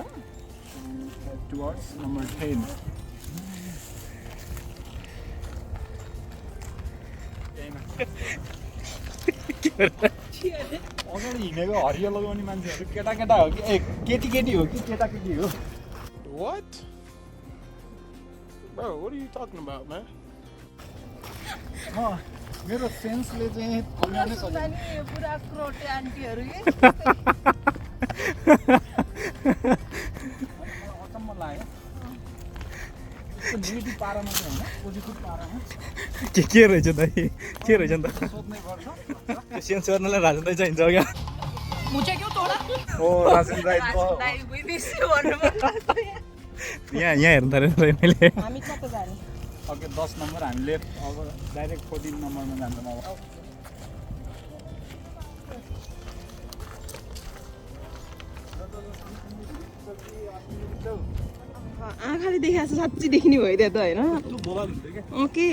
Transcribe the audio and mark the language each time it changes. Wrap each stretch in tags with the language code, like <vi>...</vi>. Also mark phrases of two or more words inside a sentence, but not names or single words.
<en>Towards number 10.</en> <ne>अगाडि हिँडेको हरियो लगाउने मान्छेहरू केटाकेटा हो कि ए केटी हो कि केटाकेटी हो</ne> <en>What? Bro, what are you talking about, man?</en> <ne>मेरो सेन्सले चाहिँ फर्माउनै सकेन। पुरा क्रोटे आन्टीहरू अचम्म लाग्यो नेगेटिभ पारामा चाहिँ होइन पोजिटिभ पारामा के रहेछ त के रहेछ नि त सोध्नै पर्छ। त्यो सेन्स गर्नलाई राजन दाइ चाहिन्छ क्या</ne> <hi>मुझे क्यों तोड़ा</hi> <ne>ओ राजन दाइ यहाँ हेर्नु पर्यो मैले हामी कता जाने ओके 10 नम्बर हामीले अब डाइरेक्ट 14 नम्बरमा जान्छौँ अब। आँखाले देखाएको साँच्ची देख्ने भयो त्यहाँ त होइन ओके</ne>